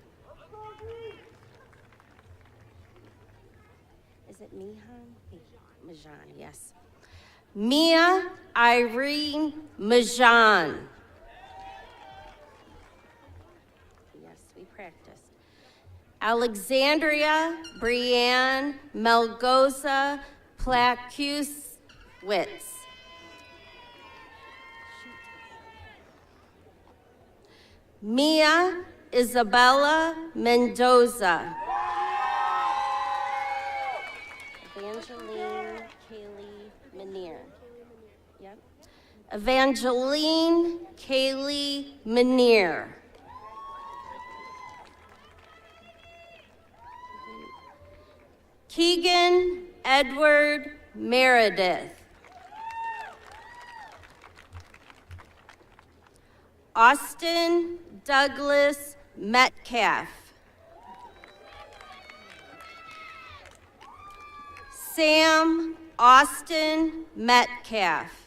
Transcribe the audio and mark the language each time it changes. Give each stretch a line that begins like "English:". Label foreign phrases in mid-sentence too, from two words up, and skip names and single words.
English: Is it Mihan? Majan, yes. Mia Irene Majan. Yes, we practiced. Alexandria Brianne Melgoza Placuwitz. Mia Isabella Mendoza. Evangeline Kaylee Manier. Yep. Evangeline Kaylee Manier. Keegan Edward Meredith. Austin Douglas Metcalf. Sam Austin Metcalf.